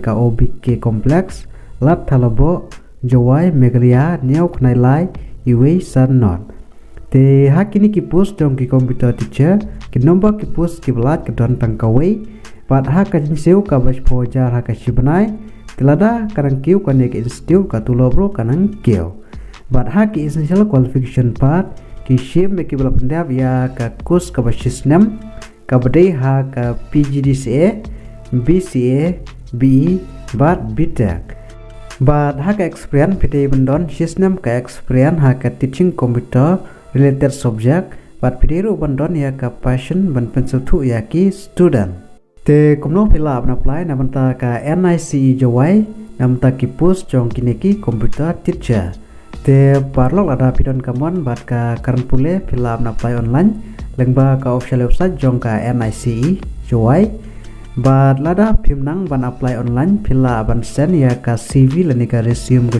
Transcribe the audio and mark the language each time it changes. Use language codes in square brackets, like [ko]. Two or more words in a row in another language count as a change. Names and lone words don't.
[kha] ka OBK complex lat thalabo jowai meglia niau khnai lai iwe san not te hakini ki post jong ki [en] computer teacher [kha] ki number ki post ki blat ka don tangkawai but ha ka jinseu ka bas pojar ha ka shibanai tilada karang kiu kane ki institute ka tulobro kanang kiu but ha ki [en] essential qualification part [kha] ki shim me ki bala pendap ya ka course ka basisnem ka badai ha ka PGDCA BCA BE but BTech but ha ka experience pite bendon system ka experience ha ka [en] teaching computer related subject [kha] but pite ru bendon ya ka passion ban pencil thu ya ki student te komno [en] fill up [kha] na apply namanta ka NICE jowai namta ki post jong kineki [en] computer teacher [kha] te parlok ada pidon kamon bat ka karan pule filam na [en] apply online [kha] lengba ka [en] official website [kha] jong ka NICE jowai bat lada pimnang ban [en] apply online [kha] pila ban send ya ka CV lani ka resume ko